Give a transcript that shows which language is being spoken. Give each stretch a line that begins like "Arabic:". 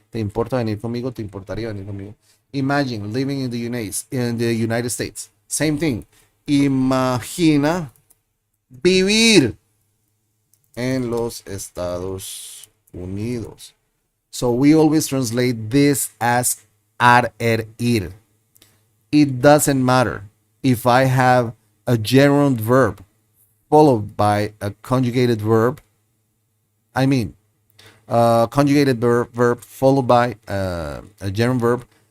Spanish: ¿Te importa venir conmigo? ¿Te importaría venir conmigo?
English: Imagine living in the United States. Same thing.
Spanish: Imagina vivir en los Estados Unidos.
English: So we always translate this as ir. It doesn't matter if I have a gerund verb followed by a conjugated verb. I mean, conjugated verb followed by a gerund verb.